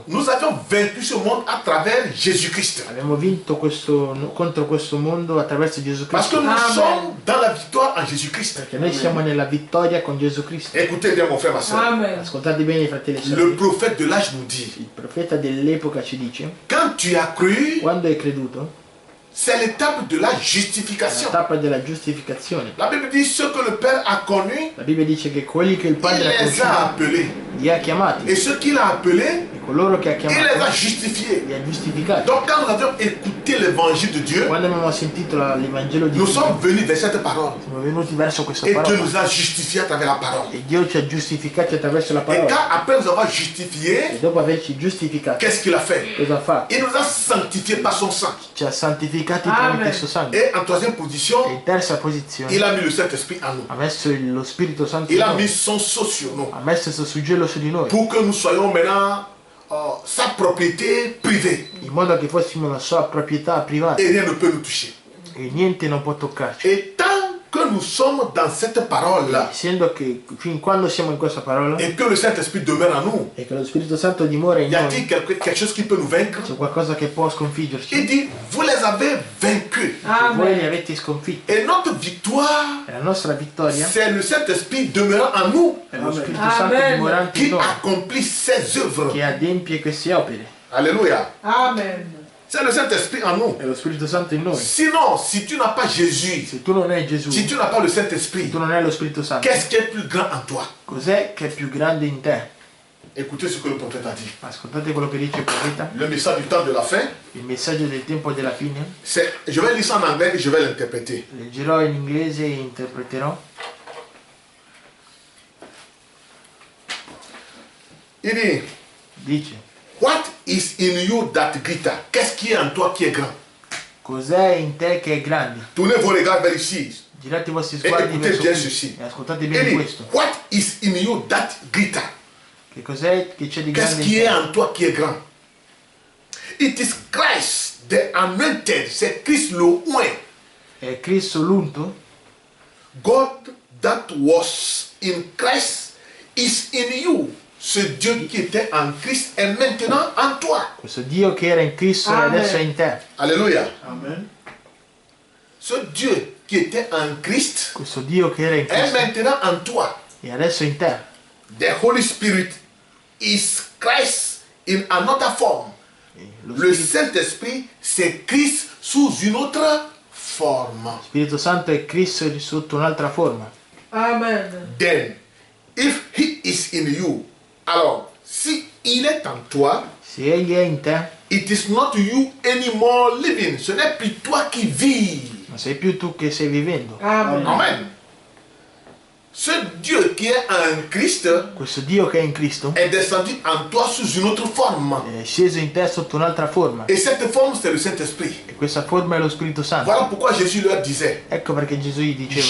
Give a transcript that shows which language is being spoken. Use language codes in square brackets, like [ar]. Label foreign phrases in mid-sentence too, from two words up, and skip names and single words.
[fr] Nous avions vaincu ce monde à travers Jésus-Christ. [it] Abbiamo vinto contro questo mondo attraverso Gesù [fr] Parce que [it] Cristo. [fr] nous Amen. sommes dans la victoire en Jésus-Christ. [it] Perché noi siamo nella vittoria con Gesù Cristo. [fr] Écoutez bien mon frère, ma soeur. Amen. [it] Ascoltate bene, fratelli e [fr] Le [it] sorelle. [fr] prophète de l'âge nous dit, [it] Il profeta dell'epoca ci dice, [fr] quand tu as cru, [it] quando hai creduto, [fr] c'est l'étape de la [it] È [fr] justification. [it] la tappa della giustificazione. [fr] La Bible dit ce que le Père a connu, [it] La Bibbia dice che quelli che il il Padre ha [fr] les a [it] conosciuti [fr] appelés. [it] li ha chiamati [fr] Et ceux qu'il a appelés, [it] e coloro che ha [fr] il les a [it] chiamati [fr] justifiés. [it] li ha giustificati. [fr] Donc quand nous avions écouté l'évangile de Dieu, [it] Quando abbiamo sentito l'Evangelo di [fr] nous [it] Dio, [fr] sommes venus vers cette parole. [it] siamo venuti verso questa [fr] Et Dieu [it] parola [fr] nous a justifiés à travers la parole. [it] e Dio ci ha giustificati attraverso la [fr] Et [it] parola. [fr] quand après nous avoir justifiés, [it] E dopo averci giustificati, [fr] qu'est-ce qu'il a fait? [it] cosa ha fatto? [fr] Il nous a sanctifiés par son sang. [it] Ci ha santificati Amen. tramite il suo sangue. [fr] Et en troisième [it] E [fr] position, [it] in terza posizione [fr] il a mis le Saint-Esprit en nous. [it] ha messo lo Spirito Santo [fr] Il [it] in [fr] a [it] noi. [fr] mis son sceau sur nous. [it] Ha messo il suo suggello su di noi, [fr] Pour que nous soyons maintenant sa propriété privée. [it] in modo che fossimo la sua proprietà privata [fr] Et rien ne peut nous toucher. [it] e niente non può toccarci. [fr] Et tant que nous sommes dans cette parole-là, [it] Essendo che fin quando siamo in questa parola [fr] et que le Saint-Esprit demeure en nous, [it] e che lo Spirito Santo dimora in [fr] y a-t-il [it] noi, [fr] quelque chose qui peut nous vaincre? [it] c'è qualcosa che può sconfiggerci. [fr] Il dit, vous les avez vaincus. [it] Voi li Amen. avete sconfitti. [fr] Et notre victoire, [it] E la nostra vittoria [fr] c'est le Saint-Esprit demeurant en nous [it] è lo Spirito Amen. Santo dimorante in [fr] qui [it] noi, [fr] accomplit ses œuvres. [it] che adempie queste opere. [fr] Alléluia. Amen. C'est le Saint-Esprit en nous. [it] È lo Spirito Santo in noi. [fr] Sinon, si tu n'as pas Jésus, [it] Se tu non hai Gesù, [fr] si tu n'as pas le [it] se [fr] Saint-Esprit, [it] tu non hai lo Spirito Santo, [fr] qu'est-ce qui est plus grand en toi? [it] cos'è che è più grande in te? [fr] Écoutez ce que le prophète a dit. [it] Ascoltate quello che dice il profeta. [fr] Le message du temps de la fin, [it] Il messaggio del tempo della fine. [fr] je vais lire ça en anglais et je vais l'interpréter. [it] Leggerò in inglese e interpreterò. [fr] Il dit, [it] Dice, [en] what is in you that greater? [fr] Qu'est-ce qui est en toi qui est grand? [it] cos'è in te che è grande? [fr] Tournez vos regards vers ici. [it] Girate i vostri E sguardi [fr] écoutez [it] verso [fr] bien [it] qui [fr] ceci. [it] e ascoltate [fr] Il [it] bene [fr] dit, [it] questo. [en] what is in you that greater? [it] Che cos'è che c'è di [fr] Qu'est-ce [it] grande [fr] qui [it] in [fr] est [it] te? [fr] en toi qui est grand? [en] It is Christ, the anointed. [fr] C'est Christ le oint. [it] È Cristo l'unto? [en] God that was in Christ is in you. [fr] Ce Dieu qui était en Christ est maintenant en toi. [it] Questo Dio che era in Cristo e Amen. adesso è in te. [fr] Alléluia. Amen. Ce Dieu qui était en Christ [it] Questo Dio che era in [fr] est [it] Cristo [fr] maintenant en toi. [it] e adesso è in te. [en] The Holy Spirit is Christ in another form. [it] Lo [fr] Le [it] Spirito, [fr] Saint-Esprit, c'est Christ sous une autre forme. [it] Spirito Santo è Cristo sotto un'altra forma. Amen. [en] Then, if he is in you, [fr] alors, si il est en toi, [it] Se Egli è in te, [en] it is not you anymore living. [fr] Ce n'est plus toi qui vis. [it] non sei più tu che stai vivendo. Amen. Amen. [fr] Ce Dieu qui est en Christ [it] Questo Dio che è in Cristo [fr] est descendu en toi sous une autre forme. [it] è sceso in te sotto un'altra forma. [fr] Et cette forme, c'est le Saint-Esprit. [it] E questa forma è lo Spirito Santo. [fr] Voilà pourquoi Jésus leur disait, [it] Ecco perché Gesù gli diceva,